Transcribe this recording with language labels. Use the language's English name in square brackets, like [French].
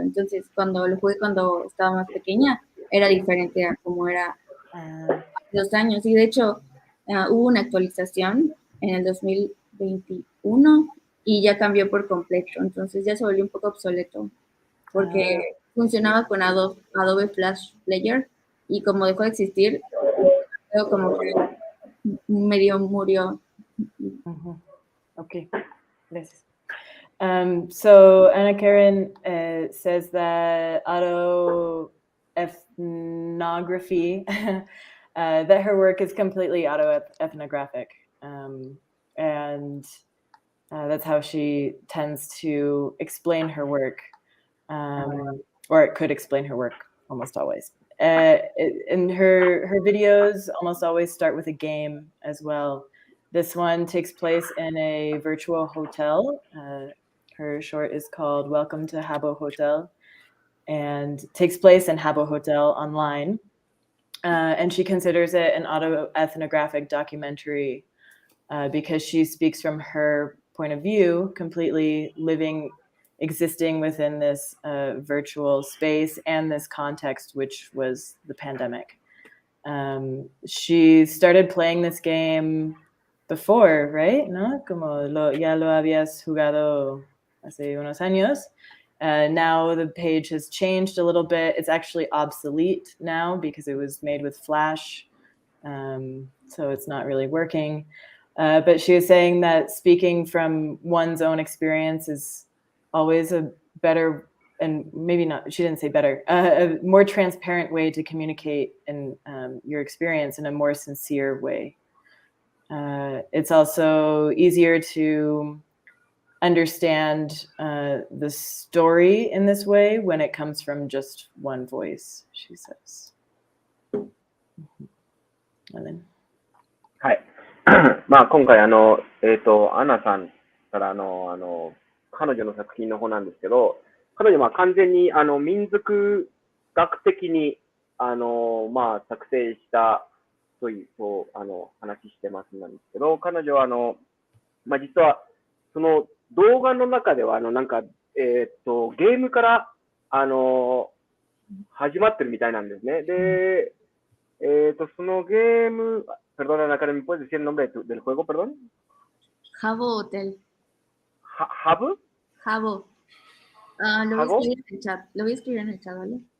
[Spanish] Entonces, cuando lo jugué cuando estaba más pequeña, era diferente a como era hace 2 años. Y de hecho, hubo una actualización en el 2021 y ya cambió por completo. Entonces ya se volvió un poco obsoleto porque funcionaba con Adobe Flash Player y como dejó de existir, creo como que medio murió. Okay, gracias. [English] So Anna Karen says that autoethnography, that her work is completely autoethnographic, and that's how she tends to explain her work, or it could explain her work almost always. And her videos almost always start with a game as well. This one takes place in a virtual hotel. Her short is called Welcome to Habbo Hotel and takes place in Habbo Hotel online. And she considers it an autoethnographic documentary because she speaks from her point of view, completely existing within this virtual space and this context, which was the pandemic. She started playing this game before, right? [Spanish] ¿No? Ya lo habías jugado hace unos años. [English] Now the page has changed a little bit. It's actually obsolete now because it was made with Flash, so it's not really working. But she was saying that speaking from one's own experience is always a better, and maybe not, she didn't say better, a more transparent way to communicate in your experience in a more sincere way. It's also easier to understand the story in this way when it comes from just one voice, she says. And then. [Japanese] はい。まあ今回アナさんから彼女の作品の方なんですけど、彼女は完全に民族学的にまあ作成したという話してますなんですけど、彼女はまあ実はその動画の中ではなんかゲームから始まってるみたいなんですね。で、そのゲーム [Spanish] Perdona, Ana Karen, ¿me puedes decir el nombre del juego, perdón? Habbo Hotel. ¿Habbo? Habbo. Lo voy a escribir en el chat. Lo voy a escribir en el chat, ¿vale?